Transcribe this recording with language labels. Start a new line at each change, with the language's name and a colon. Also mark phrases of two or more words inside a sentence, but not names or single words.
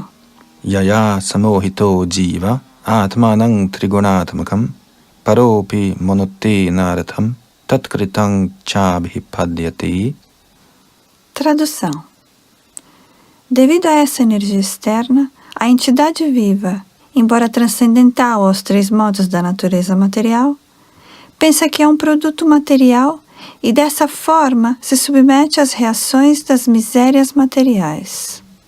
Sanskrit: यया समोहितो जीव आत्मानङ् त्रिगुणात्मकम् परोपि मोनोते नरथम् तत्कृतङ् चाभिपद्यति.
Portuguese: Tradução. Devido a essa energia externa, a entidade viva, embora transcendental aos três modos da natureza material, pensa que é um produto material e dessa forma se submete às reações das misérias materiais.